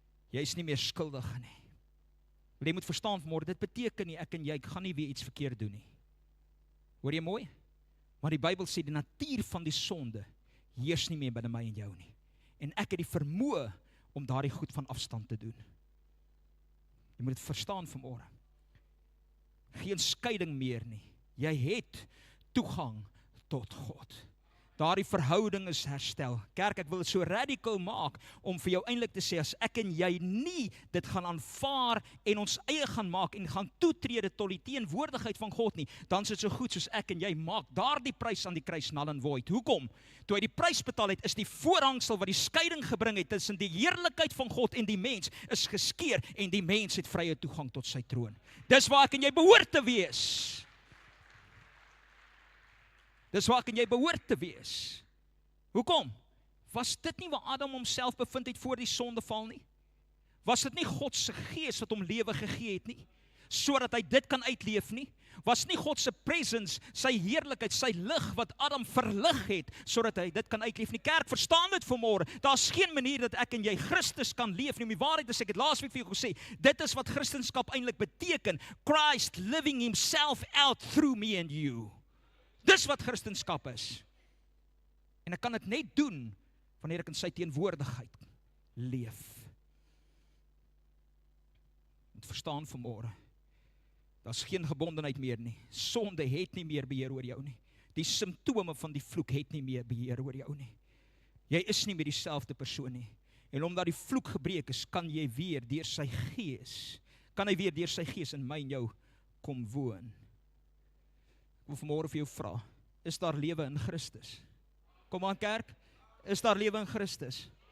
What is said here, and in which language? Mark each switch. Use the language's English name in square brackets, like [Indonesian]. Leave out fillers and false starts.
[Afrikaans] Jy is nie meer skuldig nie. Jy moet verstaan vanmôre, dit beteken nie ek en jy gaan nie weer iets verkeerd doen nie. Hoor jy mooi? Maar die Bybel sê die natuur van die sonde heers nie meer binne my en jou nie. En ek het die vermoë om daardie goed van afstand te doen. Jy moet dit verstaan vanmôre. Geen skeiding meer nie. Jy het toegang tot God. Daardie verhouding is herstel. Kerk, ek wil dit so radical maak om vir jou eintlik te sê, as ek en jy nie dit gaan aanvaar en ons eie gaan maak en gaan toetrede tot die teenwoordigheid van God nie, dan is dit so goed soos ek en jy maak daardie prys aan die kruis [English] null and void. [Afrikaans] Hoekom? Toe hy die prys betaal het, is die voorhangsel wat die skeiding gebring het tussen die heerlikheid van God en die mens, is geskeur en die mens het vrye toegang tot sy troon. Dis waar ek en jy behoort te wees. Dis waar kan jy behoort te wees. Hoekom? Was dit nie waar Adam homself bevind het voor die sondeval nie? Was dit nie God se gees wat hom lewe gegee het nie? Sodat hy dit kan uitleef nie? Was nie God se presence, sy heerlikheid, sy lig wat Adam verlig het, sodat hy dit kan uitleef nie? Kerk, verstaan dit vanmôre. Daar's geen manier dat ek en jy Christus kan leef nie. Om die waarheid te sê, ek het laasweek vir jou gesê, dit is wat Christendom eintlik beteken. [English] Christ living himself out through me and you. [Afrikaans] Dis wat Christendom is. En ek kan dit net doen wanneer ek in sy teenwoordigheid leef. Moet verstaan vanmôre. Daar's geen gebondenheid meer nie. Sonde het nie meer beheer oor jou nie. Die simptome van die vloek het nie meer beheer oor jou nie. Jy is nie meer dieselfde persoon nie. En omdat die vloek gebreek is, kan jy weer deur sy gees, kan hy weer deur sy gees in my en jou kom woon. Ek wil vanmôre vir jou vra, is daar lewe in Christus? Kom aan kerk, is daar lewe in Christus?